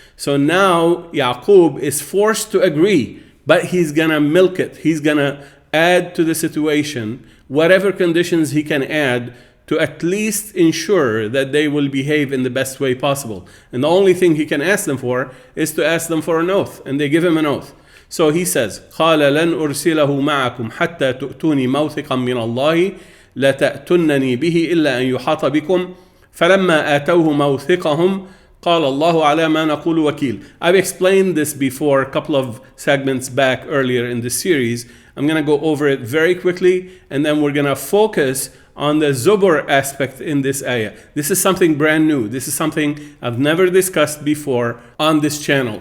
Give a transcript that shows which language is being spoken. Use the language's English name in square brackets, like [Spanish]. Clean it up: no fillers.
[English] So now Yaqub is forced to agree, but he's gonna milk it. He's gonna add to the situation whatever conditions he can add to at least ensure that they will behave in the best way possible. And the only thing he can ask them for is to ask them for an oath, and they give him an oath. So he says, [Arabic] قال لن أرسله معكم حتى تؤتوني موثقا من الله لتأتنني به إلا أن يحاط بكم فلما آتوه موثقهم قال الله على ما نقول وكيل. [English] I've explained this before a couple of segments back earlier in this series. I'm going to go over it very quickly, and then we're going to focus on the Zubur aspect in this ayah. This is something brand new. This is something I've never discussed before on this channel.